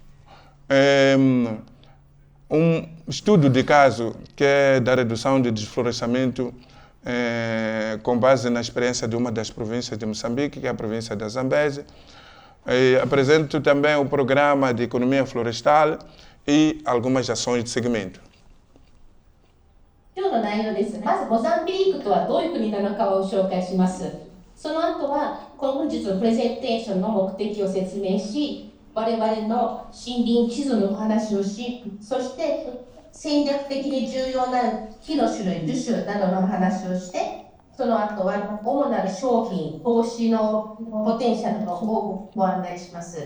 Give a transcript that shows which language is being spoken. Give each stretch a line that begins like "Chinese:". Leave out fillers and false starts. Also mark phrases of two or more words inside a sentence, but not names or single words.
Portuguese: um estudo de caso que é da redução de desflorestamento com base na experiência de uma das províncias de Moçambique, que é a província da Zambésia. Apresento também o programa de economia florestal e algumas ações de segmento.
Japanese: 今日の内容です。まずモザンビークとはどういう国なのかを紹介します。その後は本日のプレゼンテーションの目的を説明し、我々の森林地図のお話をし、そして戦略的に重要な木の種類、樹種などの話をして、その後は主なる商品、投資のポテンシャルをご案内します。